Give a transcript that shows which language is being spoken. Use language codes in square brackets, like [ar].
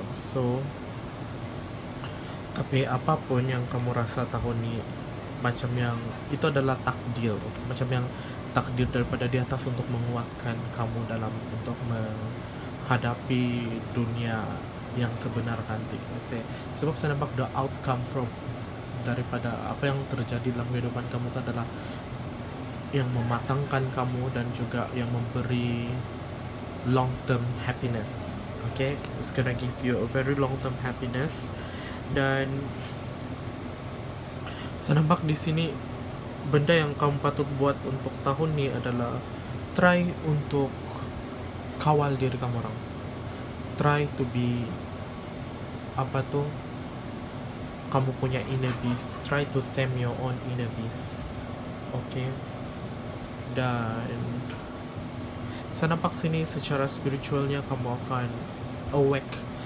[ms] So tapi apapun yang kamu rasa tahun ini, macam yang itu adalah takdir, macam yang takdir daripada di atas untuk menguatkan kamu dalam untuk menghadapi dunia yang sebenar nanti. Sebab saya nampak [en] the outcome from [ms] daripada apa yang terjadi dalam kehidupan kamu itu adalah yang mematangkan kamu dan juga yang memberi [en] long term happiness. Okay, it's gonna give you a very long term happiness. [ms] Dan saya nampak di sini benda yang kamu patut buat untuk tahun ini adalah try untuk kawal diri kamu orang. [en] Try to be [ms] kamu punya [en] inner peace. Try to tame your own inner peace. Okay. [ms] Dan saya nampak sini secara spiritualnya kamu akan awake.